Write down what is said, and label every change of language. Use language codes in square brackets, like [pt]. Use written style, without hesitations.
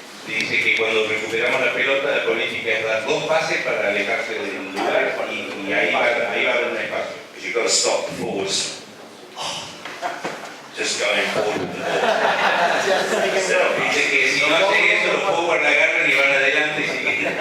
[es] Dice que cuando recuperamos la pelota, la política es dar 2 pases para alejarse del lugar y ahí va a haber un espacio. [en] Because you've got to stop the forwards. Just going forward with the ball. [es] Dice que si no hacen eso, los forwards la agarran y van adelante y siguen.